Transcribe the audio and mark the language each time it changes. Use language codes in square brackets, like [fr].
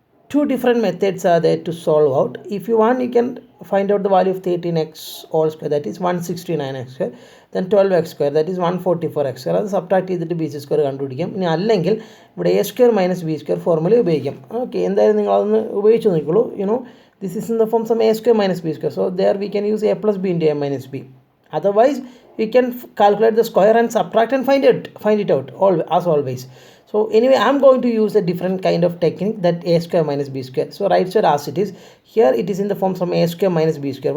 [en] 2 different methods are there to solve out. If you want, you can find out the value of 13x whole square, that is 169x square, then 12x square, that is 144x square. [ml] അത് subtract ചെയ്തിട്ട് B C square കണ്ടുപിടിക്കാം. ഇനി അല്ലെങ്കിൽ ഇവിടെ A square minus B square formula ഉപയോഗിക്കാം. Okay, എന്തായാലും നിങ്ങൾ അതൊന്ന് ഉപയോഗിച്ച് നോക്കിക്കോളൂ. [en] This is in the form some a square minus b square, so there we can use a plus b into a minus b. Otherwise we can calculate the square and subtract and find it out as always. So anyway, I am going to use a different kind of technique, that a square minus b square. So right side as it is, here it is in the form some a square minus b square.